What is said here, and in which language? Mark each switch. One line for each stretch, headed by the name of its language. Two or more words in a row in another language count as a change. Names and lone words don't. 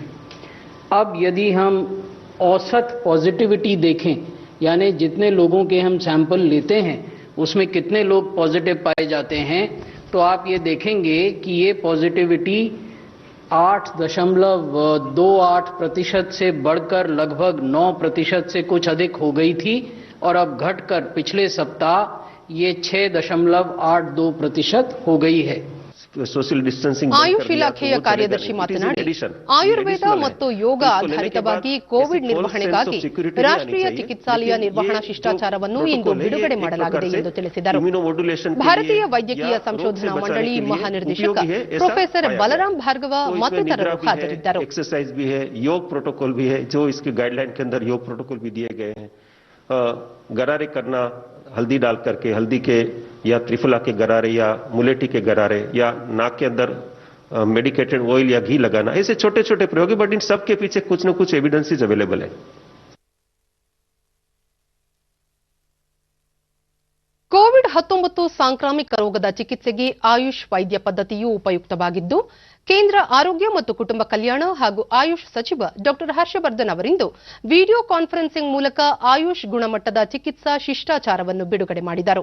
Hindi: अब यदि हम औसत पॉजिटिविटी देखें, यानी जितने लोगों के हम सैंपल लेते हैं उसमें कितने लोग पॉजिटिव पाए जाते हैं, तो आप ये देखेंगे कि ये पॉजिटिविटी 8.28% से बढ़कर लगभग 9% से कुछ अधिक हो गई थी और अब घटकर पिछले सप्ताह ये 6.82% हो गई है.
English: social distancing
Kannada: ಆಯುಷ್ ಇಲಾಖೆಯ ಕಾರ್ಯದರ್ಶಿ ಮಾತನಾಡಿ, ಆಯುರ್ವೇದ ಮತ್ತು ಯೋಗ ಆಧಾರಿತವಾಗಿ ಕೋವಿಡ್ ನಿರ್ವಹಣೆಗಾಗಿ ರಾಷ್ಟ್ರೀಯ ಚಿಕಿತ್ಸಾಲಯ ನಿರ್ವಹಣಾ ಶಿಷ್ಟಾಚಾರವನ್ನು ಇಂದು ಬಿಡುಗಡೆ ಮಾಡಲಾಗಿದೆ ಎಂದು ತಿಳಿಸಿದರು. ಭಾರತೀಯ ವೈದ್ಯಕೀಯ ಸಂಶೋಧನಾ ಮಂಡಳಿ ಮಹಾನಿರ್ದೇಶಕ ಪ್ರೊಫೆಸರ್ ಬಲರಾಮ್ ಭಾರ್ಗವ ಮತ್ತಿತರರು ಹಾಜರಿದ್ದರು.
Hindi: एक्सरसाइज भी है, योग प्रोटोकॉल भी है, जो इसके गाइडलाइन के अंदर योग प्रोटोकॉल भी दिए गए हैं. गरारे करना हल्दी डाल करके, हल्दी के या त्रिफला के गरारे या मुलेठी के गरारे या नाक के अंदर मेडिकेटेड ऑयल या घी लगाना, ऐसे छोटे छोटे प्रयोग है, बट इन सब के पीछे कुछ न कुछ
English: evidences available
Hindi: है.
Kannada: ಕೋವಿಡ್-19 ಸಾಂಕ್ರಾಮಿಕ ರೋಗದ ಚಿಕಿತ್ಸೆಗೆ ಆಯುಷ್ ವೈದ್ಯ ಪದ್ಧತಿಯು ಉಪಯುಕ್ತವಾಗಿದ್ದು, ಕೇಂದ್ರ ಆರೋಗ್ಯ ಮತ್ತು ಕುಟುಂಬ ಕಲ್ಯಾಣ ಹಾಗೂ ಆಯುಷ್ ಸಚಿವ ಡಾ ಹರ್ಷವರ್ಧನ್ ಅವರಿಂದು
English: video conferencing
Kannada: ಮೂಲಕ ಆಯುಷ್ ಗುಣಮಟ್ಟದ ಚಿಕಿತ್ಸಾ ಶಿಷ್ಟಾಚಾರವನ್ನು ಬಿಡುಗಡೆ ಮಾಡಿದರು.